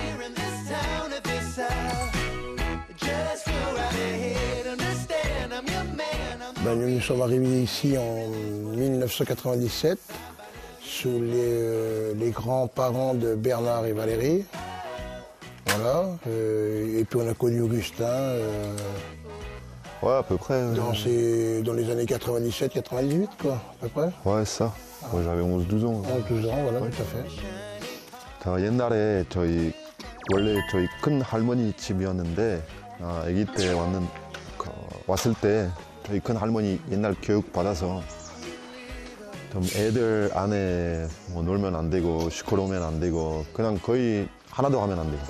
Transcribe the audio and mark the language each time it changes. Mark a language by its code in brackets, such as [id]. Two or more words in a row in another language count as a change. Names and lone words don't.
[fr] Nous sommes arrivés ici en 1997 sous les grands-parents de Bernard et Valérie. Voilà. Et puis on a connu Augustin Ouais, à peu près. dans les années 97-98, quoi, à peu près. Ouais, ça. Moi, j'avais 11-12 ans. 12 ans, voilà, tout à fait. [ko] 다 옛날에 원래 저희 큰 할머니 집이었는데 아기 때 왔을 때 저희 큰 할머니 옛날 교육 받아서 좀 애들 안에 뭐 놀면 안 되고 시끄러우면 안 되고 그냥 거의 하나도 하면 안 되고.